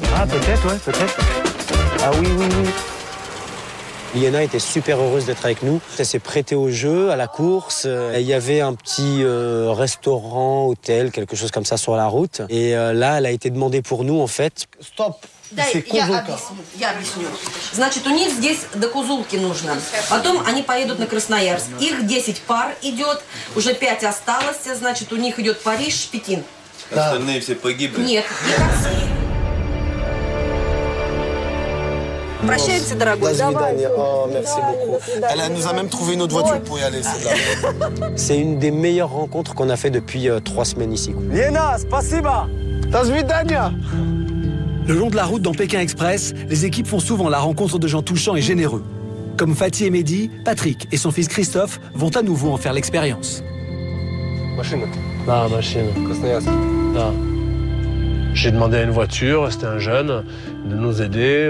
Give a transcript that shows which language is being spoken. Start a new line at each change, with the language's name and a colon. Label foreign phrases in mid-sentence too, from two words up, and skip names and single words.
French: Ah, peut-être. Ah oui. Liana était super heureuse d'être avec nous. Elle s'est prêtée au jeu, à la course. Il y avait un petit restaurant, hôtel, quelque chose comme ça sur la route. Et là, elle a été demandée pour nous, en fait. Stop.
Russian: Дай, я объясню. Значит, у них здесь до Кузулки нужно. Потом они поедут на Красноярск. Их 10 пар идет, уже 5 осталось. Значит, у них идет Париж, Пекин. Остальные все погибли? Нет, не такси. Прощайте, дорогой.
French: Oh, merci beaucoup. Elle nous a même trouvé une autre voiture pour y aller. C'est une des meilleures rencontres qu'on a fait depuis 3 semaines ici. Liena,
Russian: spasiba. До свидания.
French: Le long de la route dans Pékin Express, les équipes font souvent la rencontre de gens touchants et généreux. Comme Fatih et Mehdi, Patrick et son fils Christophe vont à nouveau en faire l'expérience. Machine. Красноярск. J'ai demandé à une voiture, c'était un jeune, de nous aider.